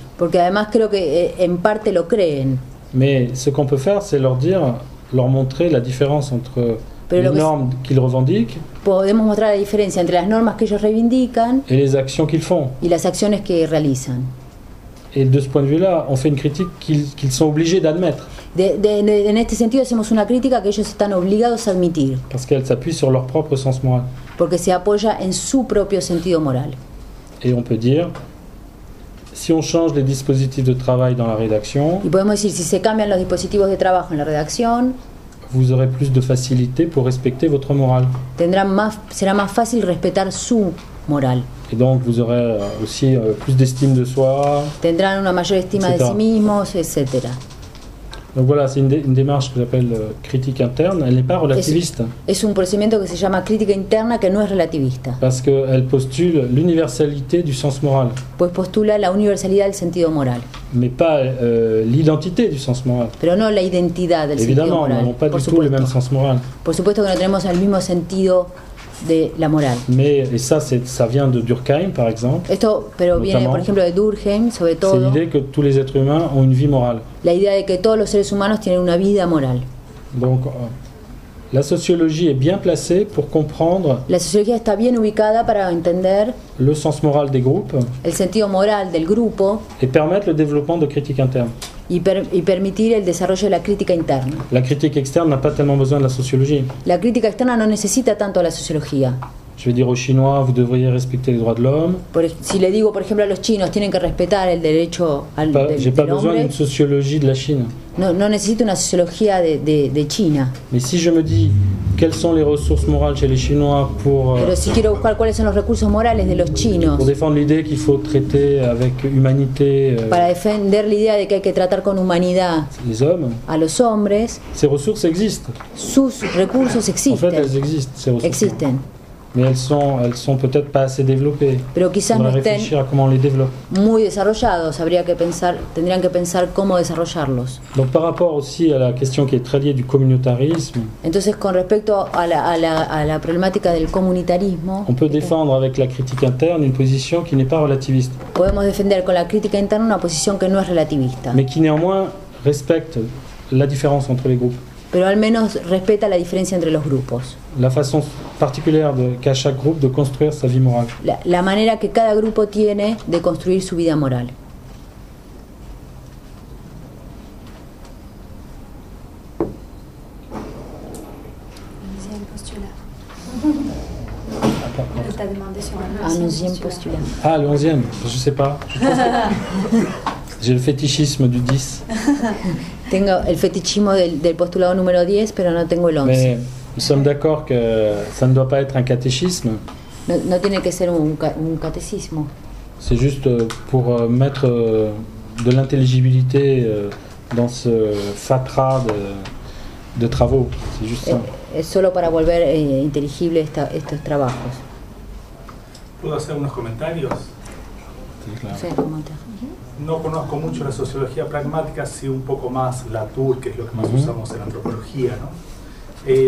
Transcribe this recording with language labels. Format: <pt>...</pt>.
<es>Porque además creo que en parte lo creen.</es> <fr>Mais ce qu'on peut faire, c'est leur montrer la différence entre les normes qu'ils revendiquent.</fr> <es>Podemos mostrar la diferencia entre las normas que ellos reivindican</es> <fr>et les actions qu'ils font.</fr> <es>Y las acciones que realizan.</es> <fr>Et de ce point de vue-là, on fait une critique qu'ils sont obligés d'admettre.</fr> <es>En este sentido hacemos una crítica que ellos están obligados a admitir.</es> <fr>Parce qu'elle s'appuie sur leur propre sens moral.</fr> <es>Porque se apoya en su propio sentido moral.</es> <fr>Et on peut dire, si on change les dispositifs de travail dans la rédaction,</fr> <es>y podemos decir, si se cambian los dispositivos de trabajo en la redacción,</es> <fr>vous aurez plus de facilité pour respecter votre morale.</fr> <es>Será más fácil respetar su moral.</es> <fr>Et donc vous aurez aussi plus d'estime de soi.</fr> <es>Tendrán una mayor estima de sí mismos, etc.</es> <fr>Donc voilà, c'est une démarche que j'appelle critique interne. Elle n'est pas relativiste.</fr> <es>Es un procedimiento que se llama crítica interna que no es relativista.</es> <fr>Parce qu'elle postule l'universalité du sens moral.</fr> <es>Pues postula la universalidad del sentido moral.</es> <fr>Mais pas l'identité du sens moral.</fr> <es>Pero no la identidad del sentido moral.</es> <fr>Évidemment, nous n'avons pas du tout le même sens moral.</fr> <es>Por supuesto que no tenemos el mismo sentido de la moral.</es> <fr>Mais, et ça vient de Durkheim, par exemple.</fr> <es>Esto, pero viene, por ejemplo, de Durkheim, sobre todo.</es> <fr>C'est l'idée que tous les êtres humains ont une vie morale.</fr> <es>La idea de que todos los seres humanos tienen una vida moral.</es> <fr>Donc, la sociologie est bien placée pour comprendre.</fr> <es>La sociología está bien ubicada para entender</es> <fr>le sens moral des groupes.</fr> <es>El sentido moral del grupo.</es> <fr>Et permettre le développement de critique interne.</fr> <es>Y permitir el desarrollo de la crítica interna.</es> <fr>La critique externe n'a pas tellement besoin de la sociologie.</fr> <es>La crítica externa no necesita tanto la sociología.</es> <fr>Je vais dire aux Chinois, vous devriez respecter les droits de l'homme.</fr> <es>Si le digo, por ejemplo, a los chinos, tienen que respetar el derecho del hombre.</es> <fr>J'ai pas besoin d'une sociologie de la Chine.</fr> <es>No necesito una sociología de China.</es> <fr>Mais si je me dis quelles sont les ressources morales chez les Chinois pour</fr> <es>Pero si quiero buscar cuáles son los recursos morales de los chinos.</es> <fr>Pour défendre l'idée qu'il faut traiter avec humanité.</fr> <es>Para defender la idea de que hay que tratar con humanidad.</es> <fr>Les hommes.</fr> <es>A los hombres.</es> <fr>Ces ressources existent. Sus recursos existen. En fait, elles existent. Ces ressources.</fr> <es>Existen.</es> <fr>Mais elles sont peut-être pas assez développées.</fr> <es>Pero quizás no estén</es> <fr>a comment on les développe.</fr> <es>Muy desarrollados, tendrían que pensar cómo desarrollarlos.</es> <fr>Donc par rapport aussi à la question qui est très liée du communautarisme.</fr> <es>Entonces, con respecto a la problemática del comunitarismo,</es> <fr>on peut défendre avec la critique interne une position qui n'est pas relativiste.</fr> <es>Podemos defender con la crítica interna una posición que no es relativista.</es> <fr>Mais qui néanmoins respecte la différence entre les groupes.</fr> <es>Pero al menos respeta la diferencia entre los grupos.</es> <fr>La façon particulière qu'a chaque groupe de construire sa vie morale.</fr> <es>La manera que cada grupo tiene de construir su vida moral.</es> <fr>Un 11e postulat. Ah, le 11e, je sais pas. J'ai le fétichisme du 10.</fr> <es>Tengo el fetichismo del postulado número 10, pero no tengo el 11.</es> <fr>Mais nous sommes d'accord que ça ne doit pas être un catéchisme.</fr> <es>No tiene que ser un catecismo.</es> <fr>C'est juste pour mettre de l'intelligibilité dans ce fatras de travaux. C'est juste ça.</fr> <es>Es solo para volver inteligible estos trabajos. ¿Puedo hacer unos comentarios? Sí, claro. Sí, no conozco mucho la sociología pragmática, sí un poco más Latour, que es lo que más usamos en la antropología, ¿no?</es>